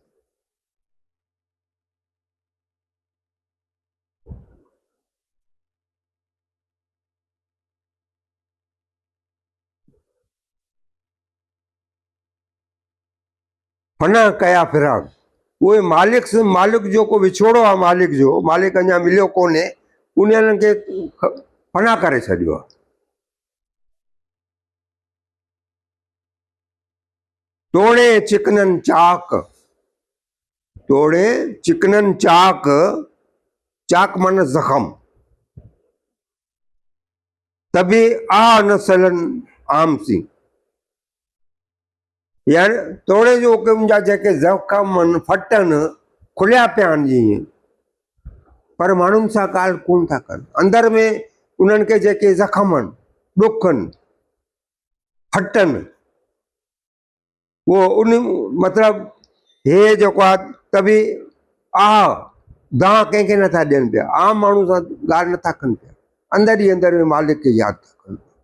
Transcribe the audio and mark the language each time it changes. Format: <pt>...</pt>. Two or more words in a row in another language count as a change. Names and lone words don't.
<sd>फना कया फिराक, उहे मालिक जो को विछोड़ो आहे, मालिक अञा मिलियो कोन्हे, उन्हनि खे फना करे छॾियो आहे। तोड़े चिकननि चाक, चाक माना ज़ख़म, तभी आ न सलन आम सी। यानी तोड़े जो के उनजा जेके ज़ख़म आहिनि, फटनि खुलिया पिया आहिनि जीअं, पर माण्हुनि सां ॻाल्हि कोन था कनि। अंदर में उन्हनि खे जेके ज़ख़म आहिनि, ॾुख आहिनि, फटनि, उहो उन मतिलबु हे जेको आहे तभी दां कंहिंखे नथा ॾियनि पिया, आम माण्हू सां ॻाल्हि नथा कनि पिया, अंदर ई अंदर में मालिक खे यादि था कनि।</sd>